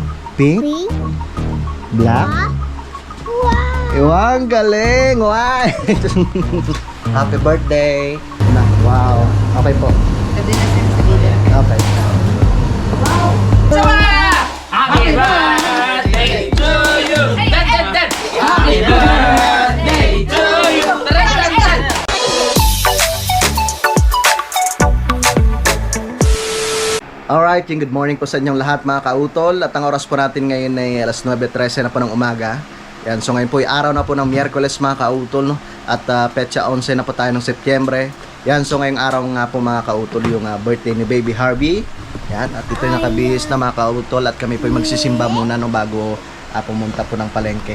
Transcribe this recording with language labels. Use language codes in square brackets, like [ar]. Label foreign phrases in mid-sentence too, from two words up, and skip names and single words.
[en] Pink? Pink? Black? Wow! [tl] Iwang galing! Wow! [en] Happy birthday! [tl] Wow! Okay po. Pwede na siya sa gilid. [en] Okay. Happy birthday to you! Dan, dan, dan! Happy birthday to you! [tl] Tara, dan, dan! [en] Alright, [tl] yung [en] good morning [tl] po sa inyong lahat mga kautol. At ang oras po natin ngayon ay alas 9:13 na po ng umaga. Yan, so ngayon po ay araw na po ng Miyerkules mga kautol, no? At petsa 11 na po tayo ng Setyembre. Yan, so ngayong araw nga po mga kautol yung birthday ni Baby Harvey. Yan, at ito yung nakabihis na mga kautol. At kami po ay magsisimba muna no, bago pumunta po ng palengke.